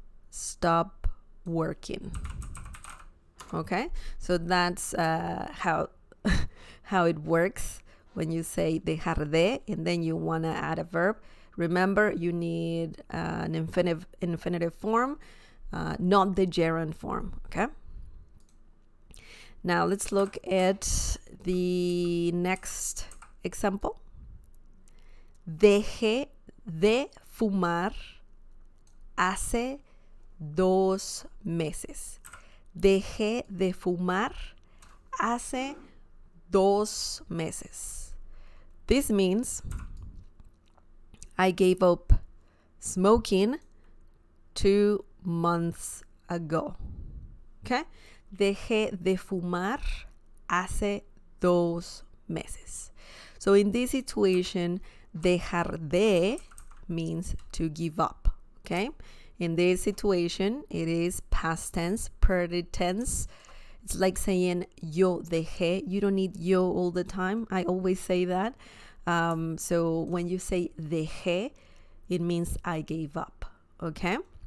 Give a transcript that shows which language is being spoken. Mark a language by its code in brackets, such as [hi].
[en] Stop working. Okay, so that's how it works when you say dejar de and then you want to add a verb. Remember, you need an infinitive form, not the gerund form. Okay, now let's look at the next example. [es] Dejé de fumar hace 2 meses. Dejé de fumar hace 2 meses. [en] This means I gave up smoking 2 months ago. Okay? [es] Dejé de fumar hace 2 meses. [en] So in this situation, dejar de means to give up. Okay? In this situation, it is past tense, pretty tense. It's like saying [es] yo dejé. [en] You don't need yo all the time. I always say that. So when you say dejé, it means I gave up. Okay?